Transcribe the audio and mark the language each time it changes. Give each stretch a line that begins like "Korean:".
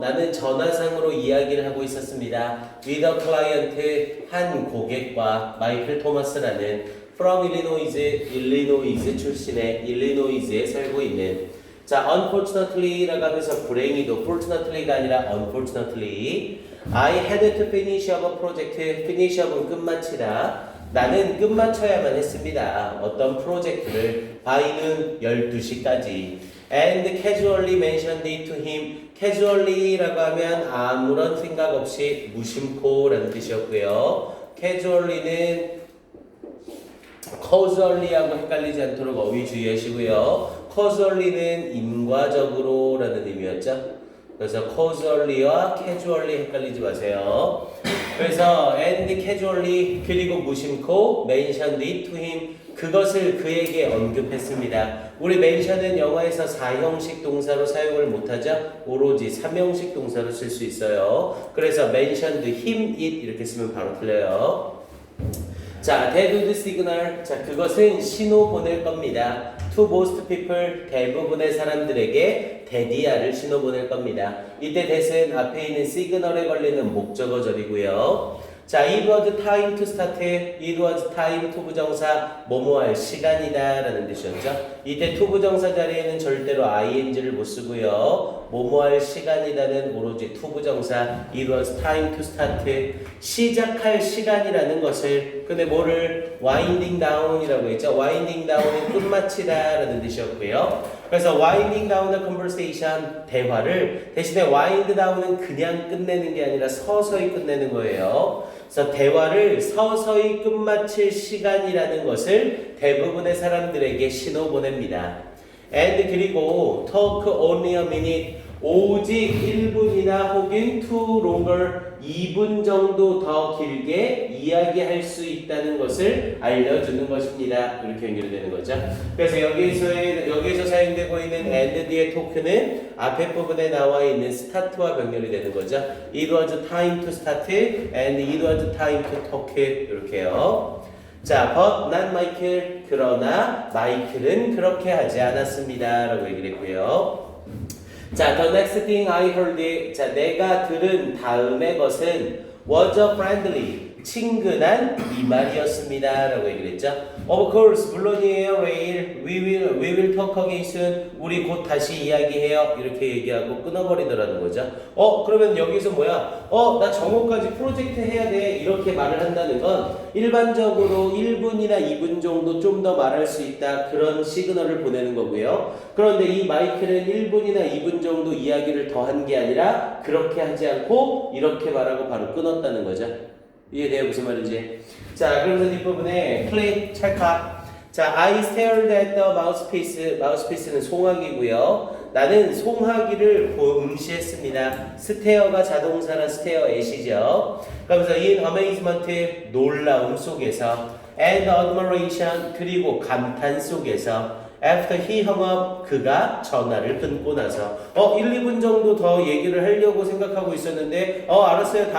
Korean: 나는 전화상으로 이야기를 하고 있었습니다.
English: With a client,
Korean: 한 고객과 마이클 토마스라는 from 일리노이즈 출신의 일리노이즈에 살고 있는 자, unfortunately라고 하면서 불행히도 fortunately가 아니라
English: unfortunately I had to finish up a project.
Korean: finish up은 끝마치다. 나는 끝마쳐야만 했습니다. 어떤 프로젝트를
English: by는
Korean: 12시까지
English: and casually mentioned it to him.
Korean: casually라고 하면 아무런 생각 없이 무심코라는 뜻이었고요. casually는 casually하고 헷갈리지 않도록 어휘 주의하시고요. casually는 인과적으로라는 의미였죠. 그래서 casually와 casually 헷갈리지 마세요. 그래서
English: and casually
Korean: 그리고 무심코
English: mentioned it to him
Korean: 그것을 그에게 언급했습니다. 우리 mention은 영어에서 4형식 동사로 사용을 못하죠. 오로지 3형식 동사로 쓸 수 있어요. 그래서
English: mentioned him it
Korean: 이렇게 쓰면 바로 틀려요.
English: 자, that would signal.
Korean: 자, 그것은 신호 보낼 겁니다.
English: To most people,
Korean: 대부분의 사람들에게 대디아를 신호 보낼 겁니다. 이때 that은 앞에 있는 시그널에 걸리는 목적어절이고요.
English: 자, it was time to start. it was time to
Korean: 부정사 뭐뭐 할 시간이다 라는 뜻이었죠. 이때 to 부정사 자리에는 절대로 ing를 못 쓰고요. 뭐뭐 할 시간이다는 오로지 to 부정사
English: it was time to start.
Korean: 시작할 시간이라는 것을 근데 뭐를
English: winding down
Korean: 이라고 했죠. winding down은 끝마치다 라는 뜻이었고요. 그래서
English: winding down a conversation
Korean: 대화를 대신에 wind down은 그냥 끝내는 게 아니라 서서히 끝내는 거예요. 그래서 대화를 서서히 끝마칠 시간이라는 것을 대부분의 사람들에게 신호 보냅니다. and 그리고
English: talk only a minute
Korean: 오직 1분이나 혹은
English: too longer
Korean: 2분 정도 더 길게 이야기할 수 있다는 것을 알려주는 것입니다. 이렇게 연결되는 거죠. 그래서 여기에서 사용되고 있는 and 뒤의 토크는 앞에 부분에 나와 있는 start와 병렬이 되는 거죠.
English: It was time to start and it was time to talk
Korean: 이렇게요.
English: 자, but not Michael.
Korean: 그러나 마이클은 그렇게 하지 않았습니다. 라고 얘기를 했고요. 자,
English: the next thing I heard.
Korean: 자, 내가 들은 다음의 것은
English: was a friendly.
Korean: 친근한 이 말이었습니다. 라고 얘기를 했죠.
English: Of course,
Korean: 물론이에요,
English: 레일. We will talk again soon.
Korean: 우리 곧 다시 이야기해요. 이렇게 얘기하고 끊어버리더라는 거죠. 그러면 여기서 뭐야? 나 정오까지 프로젝트 해야 돼. 이렇게 말을 한다는 건 일반적으로 1분이나 2분 정도 좀 더 말할 수 있다. 그런 시그널을 보내는 거고요. 그런데 이 마이클은 1분이나 2분 정도 이야기를 더 한 게 아니라 그렇게 하지 않고 이렇게 말하고 바로 끊었다는 거죠. 이해돼요? 무슨 말인지. 자, 그러면서 뒷부분에 클릭, 찰칵.
English: 자, I stared at the mouthpiece.
Korean: mouthpiece는 송화기고요. 나는 송화기를 응시했습니다. 스테어가 자동사라 스테어 at이죠. 그러면서
English: in amazement,
Korean: 놀라움 속에서
English: and admiration,
Korean: 그리고 감탄 속에서
English: After he hung up,
Korean: 그가 전화를 끊고 나서 1, 2분 정도 더 얘기를 하려고 생각하고 있었는데 알았어요.